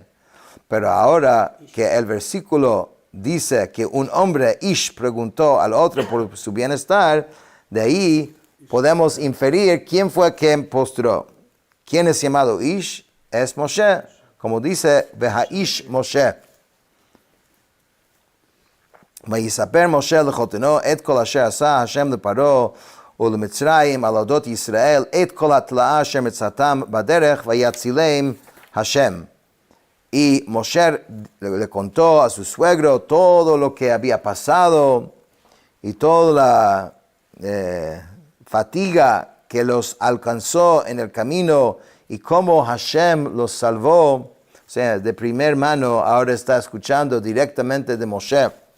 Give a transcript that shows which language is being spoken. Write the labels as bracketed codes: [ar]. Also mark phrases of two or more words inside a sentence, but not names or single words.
[es] Pero ahora que el versículo dice que un hombre, Ish, preguntó al otro por su bienestar, de ahí podemos inferir quién fue quien postró. ¿Quién es llamado Ish? Es Moshe, como dice, [he] והאיש משה. ויספר משה לחותנו את כל אשר עשה השם לפרעה ולמצרים על אודות ישראל את כל התלאה אשר מצאתם בדרך ויצילם השם. [es] Y Moshe le contó a su suegro todo lo que había pasado y toda fatiga que los alcanzó en el camino y cómo Hashem los salvó, o sea, de primer mano, ahora está escuchando directamente de Moshe.